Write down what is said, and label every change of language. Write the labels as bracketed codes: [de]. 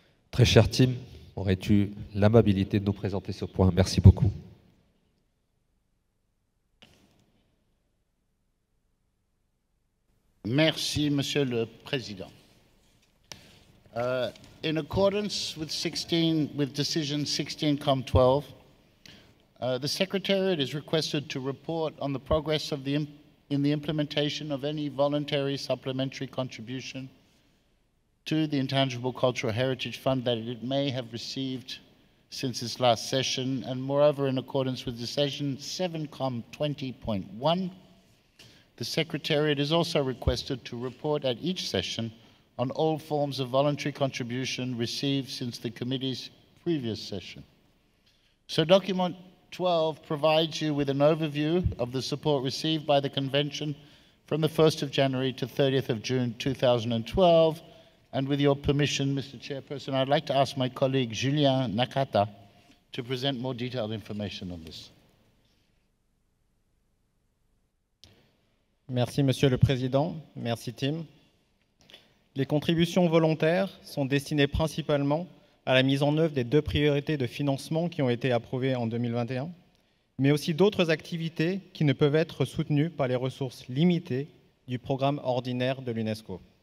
[fr] Très cher Tim, aurais-tu l'amabilité de nous présenter ce point? Merci beaucoup. Merci, Monsieur le Président. [en] In accordance with Decision 16-12, the Secretariat is requested to report on the progress of in the implementation of any voluntary supplementary contribution to the Intangible Cultural Heritage Fund that it may have received since its last session, and moreover, in accordance with Decision 7-20.1, the Secretariat is also requested to report at each session on all forms of voluntary contribution received since the committee's previous session. So document 12 provides you with an overview of the support received by the Convention from the 1st of January to 30th of June 2012. And with your permission, Mr. Chairperson, I'd like to ask my colleague Julien Nakata to present more detailed information on this. [fr] Merci, Monsieur le Président. Merci, Tim. Les contributions volontaires sont destinées principalement à la mise en œuvre des 2 priorités de financement qui ont été approuvées en 2021, mais aussi d'autres activités qui ne peuvent être soutenues par les ressources limitées du programme ordinaire de l'UNESCO.